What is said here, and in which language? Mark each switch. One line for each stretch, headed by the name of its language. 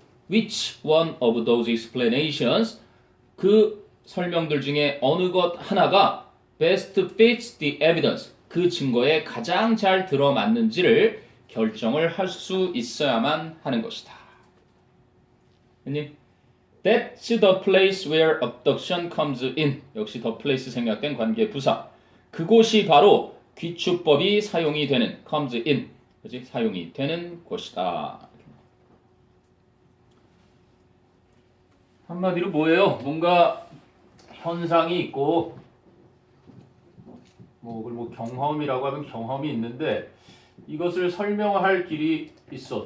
English: Which one of those explanations
Korean: 그 설명들 중에 어느 것 하나가
English: best fits the evidence
Korean: 그 증거에 가장 잘 들어맞는지를 결정을 할 수 있어야만 하는 것이다.
English: That's the place where abduction comes in.
Korean: 역시 the place 생략된 관계 부사. 그곳이 바로 귀축법이 사용이 되는
English: comes in.
Korean: 그렇지? 사용이 되는 곳이다. 한마디로 뭐예요? 뭔가 현상이 있고 뭐 경험이라고 하면 경험이 있는데 이것을 설명할 길이 있어.